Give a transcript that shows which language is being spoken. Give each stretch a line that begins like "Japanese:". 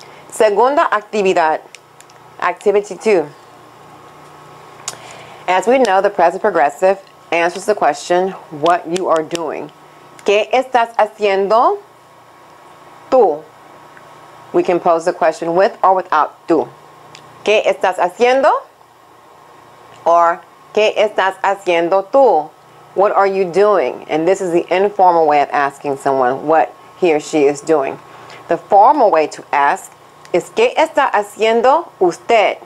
Spanish: Segunda actividad.
English: Activity 2. As we know, the present progressive answers the question, what you are doing.
Spanish: ¿Qué estás haciendo tú?
English: We can pose the question with or without tú.
Spanish: ¿Qué estás haciendo? Or ¿qué estás haciendo tú?
English: What are you doing? And this is the informal way of asking someone what he or she is doing. The formal way to ask is
Spanish: ¿qué está haciendo usted?